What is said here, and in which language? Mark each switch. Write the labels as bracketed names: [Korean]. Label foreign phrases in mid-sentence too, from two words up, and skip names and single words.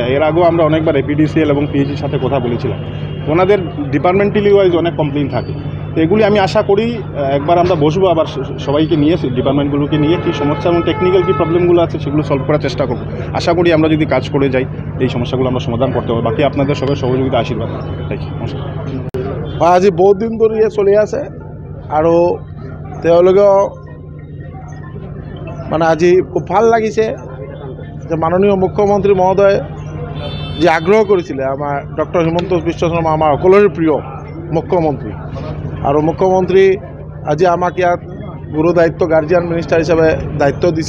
[Bangla] এর আগেও আমরা অনেকবার এপিডিসিএল এবং পিএইচির সাথে কথা বলেছিলাম, ওনাদের [English] departmentally wise [Bangla] অনেক কমপ্লেইন থাকে। তো এগুলি আমি আশা করি একবার আমরা বসবো, আবার সবাইকে নিয়ে ডিপার্টমেন্টগুলোকে নিয়ে কী সমস্যা এবং টেকনিক্যাল কী প্রবলেমগুলো আছে সেগুলো সলভ করার চেষ্টা করবো। আশা করি আমরা যদি কাজ করে যাই এই সমস্যাগুলো আমরা সমাধান করতে হবে। বাকি আপনাদের সবাই সহযোগিতা আশীর্বাদ। [English] thank you. নমস্কার। [Assamese] আজি বহুত দিন ধৰি চলি আছে আৰু তেওঁলোকেও মানে আজি খুব ভাল লাগিছে যে মাননীয় মুখ্যমন্ত্ৰী মহোদয় যে আগ্ৰহ কৰিছিলে, আমাৰ ডক্টৰ হিমন্ত বিশ্ব শৰ্মা আমাৰ সকলোৰে প্ৰিয় মুখ্যমন্ত্ৰী, আৰু মুখ্যমন্ত্ৰী আজি আমাক ইয়াত গুৰু দায়িত্ব [English] guardian minister [Assamese] হিচাপে দায়িত্ব দিছে।